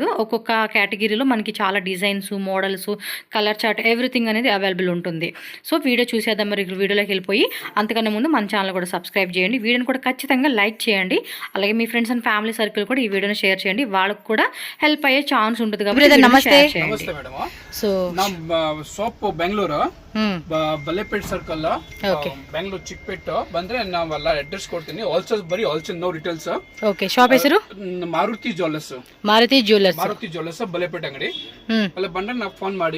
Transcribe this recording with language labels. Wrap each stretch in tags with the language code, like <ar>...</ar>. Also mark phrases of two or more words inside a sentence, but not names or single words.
<te>ఒక్కొక్క కేటగిరీలో మనకి చాలా డిజైన్స్, మోడల్స్,</te> <en>colour chart,</en> <te>ఎవ్రీథింగ్ అనేది అవైలబుల్ ఉంటుంది. సో వీడియో చూసేద్దాం. మరి వీడియోలోకి వెళ్ళిపోయి అంతకన్నా ముందు మన ఛానల్ కూడా సబ్స్క్రైబ్ చేయండి. వీడియోని కూడా ఖచ్చితంగా లైక్ చేయండి. అలాగే మీ</te> <en>friends and family circle</en> <te>కూడా ఈ వీడియోని షేర్ చేయండి. వాళ్ళకు కూడా హెల్ప్ అయ్యే ఛాన్స్ ఉంటుంది కాబట్టి నమస్తే.</te> <kn>సో ಶಾಪ್ ಬೆಂಗಳೂರು ಬಲ್ಲೆಪೇಟ್ ಸರ್ಕಲ್ ಬೆಂಗಳೂರು ಚಿಕ್ಕಪೇಟೆ ಬಂದ್ರೆ ನಾವೆಲ್ಲ ಅಡ್ರೆಸ್ ಕೊಡ್ತೀನಿ. ಹೋಲ್ಸೇಲ್ ಬರೀ</kn> <en>wholesale no retails.</en> <kn>ಓಕೆ, ಶಾಪ್ ಹೆಸರು ಮಾರುತಿ ಜ್ಯುವೆಲ್ಲರ್ಸ್. ಮಾರುತಿ ಜ್ಯುವೆಲ್ಲರ್ಸ್ ಬಲ್ಲೆಪೇಟ್ ಅಂಗಡಿ. ಅಲ್ಲಿ ಬಂದ್ರೆ ನಾವು ಫೋನ್ ಮಾಡಿ.</kn>